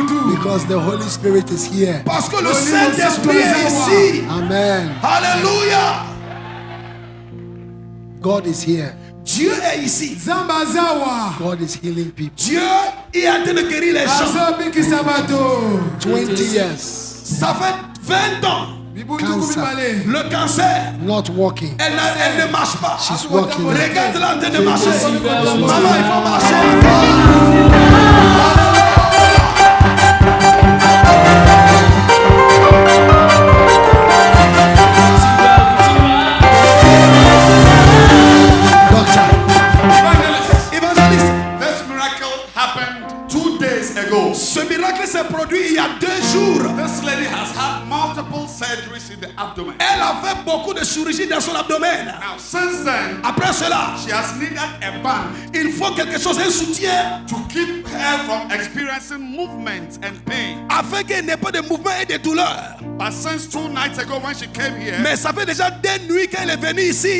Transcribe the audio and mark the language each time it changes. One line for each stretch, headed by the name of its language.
English: because the Holy Spirit is here.
French: Parce que le Saint-Esprit est ici. Amen. Alléluia.
English: God is here.
French: Dieu est ici.
English: God is healing people.
French: Dieu est en train de guérir les gens.
English: 20 years,
French: Ça fait 20 ans.
English: cancer,
French: Le cancer,
English: not walking.
French: elle ne marche pas.
English: She's walking.
French: Regarde-la en train de marcher. Maman, il faut marcher.
English: Doctor,
French: Évangéliste,
English: This miracle happened 2 days ago.
French: ce miracle s'est produit il y a 2 jours.
English: This lady has had multiple surgeries in the abdomen.
French: Elle a fait beaucoup de chirurgie dans son abdomen.
English: Now, since then,
French: Après cela,
English: she has needed a band
French: il faut quelque chose, un soutien,
English: to keep her from experiencing movement and pain.
French: afin qu'il n'y ait pas de mouvement et de douleur.
English: But since 2 nights ago, when she came here,
French: Mais ça fait déjà 2 nuits qu'elle est venue ici.